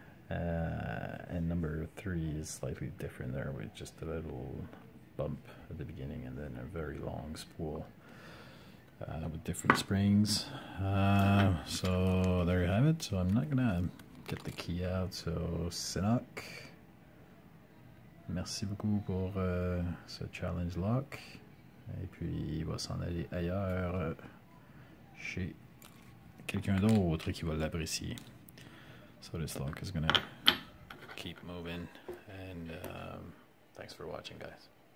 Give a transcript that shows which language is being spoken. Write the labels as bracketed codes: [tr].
[en] And number 3 is slightly different there, with just a little bump at the beginning and then a very long spool with different springs. So there you have it. So I'm not gonna get the key out. [fr] So Cinok, merci beaucoup pour ce challenge lock. Et puis il va s'en aller ailleurs chez quelqu'un d'autre qui va l'apprécier. [en] So this lock is gonna keep moving, and thanks for watching, guys.